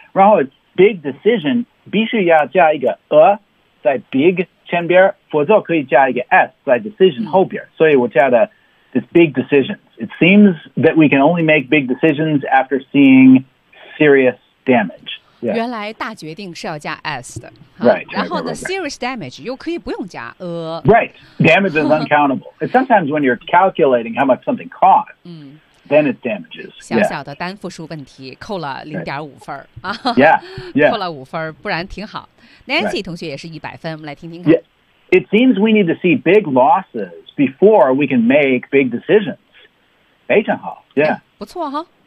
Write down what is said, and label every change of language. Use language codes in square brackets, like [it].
[zh] 然后 big decision 必须要加一个 a 在 big 前边，否则可以加一个 s 在 decision 后边。所以我加的 [en] this big decisions. It seems that we can only make big decisions after seeing serious damage. Yeah. [zh] 原来大决定是要加 s 的、 [en] right, [zh] 然后呢 [en] right, [zh] serious damage 又可以不用加 a [en] right damage is uncountable sometimes when you're calculating how much something costs、then it damages [zh] 小小的单复数问题扣了0.5分、 [en] right. yeah, yeah. [zh] 扣了5分不然挺好 Nancy、right. 同学也是100分我们来听听看、 [en] yeah. it seems we need to see big losses before we can make big decisions [zh] 非常好、 [en] yeah. [zh] 哎、不错哈、